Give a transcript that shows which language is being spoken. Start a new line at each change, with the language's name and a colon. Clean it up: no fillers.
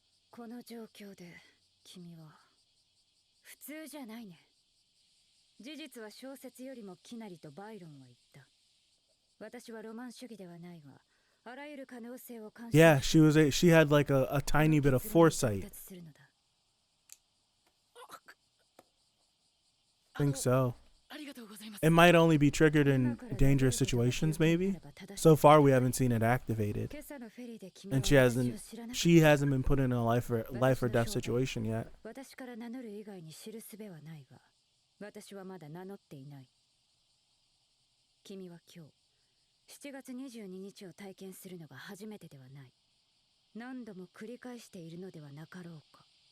Japanese: この状況で君は普通じゃないね事実は小説よりもキナリとバイロンは言った私はロマン主義ではないが、あらゆる可能性を監視
English: Yeah, she had like a tiny bit of foresight. Think so.
Japanese: ありがとうございます。
English: It might only be triggered in dangerous situations, maybe. So far, we haven't seen it activated, and she hasn't been put in a life or death situation yet.
Japanese: 私から名乗る以外に知る術はないが、私はまだ名乗っていない。君は今日7月22日を体験するのが初めてではない。何度も繰り返しているのではなかろうか。